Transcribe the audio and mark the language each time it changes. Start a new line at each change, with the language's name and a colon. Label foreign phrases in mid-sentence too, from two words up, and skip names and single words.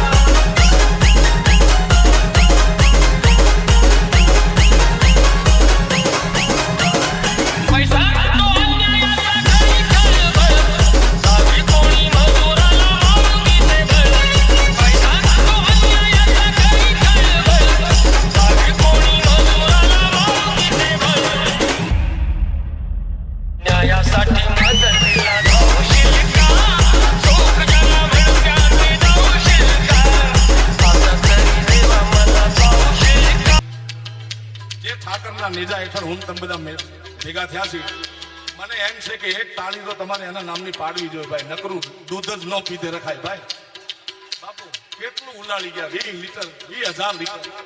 Marathi: पैसा तो अन्यायाचा घरी खळबळ सावी कोणी मजुराला मागून दे बळ पैसा तो अन्यायाचा घरी खळबळ सावी कोणी मजुराला मागून दे बळ न्यायासाठी मदतीला धावशील का सुख ज्याला म्हणत्याने जाऊशील का आता तरी देवा मला पावशील का
Gujarati: જે ઠાકરના નેજા હેઠળ હું તમે બધા ભેગા થયા છે મને એમ છે કે એક તાળી તો તમારે એના નામની પાડવી જોઈએ ભાઈ નકરું દૂધ જ ન પીધે રખાય ભાઈ બાપુ કેટલું ઉલાળી ગયા 20 લીટર 20,000 લીટર